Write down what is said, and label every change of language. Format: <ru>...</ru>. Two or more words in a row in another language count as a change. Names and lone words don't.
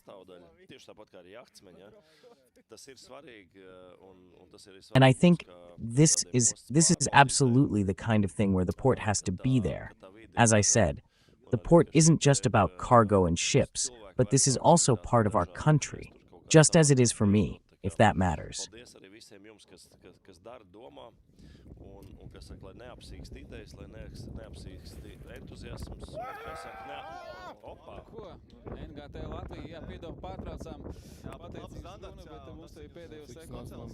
<en>And I think this is absolutely the kind of thing where the port has to be there. As I said, the port isn't just about cargo and ships, but this is also part of our country, just as it is for me, if that matters.</en> <lv>NGT Latvija, jā, piedod, pārtraucām pateicības runu, bet mums te ir pēdējos sekundes.</lv>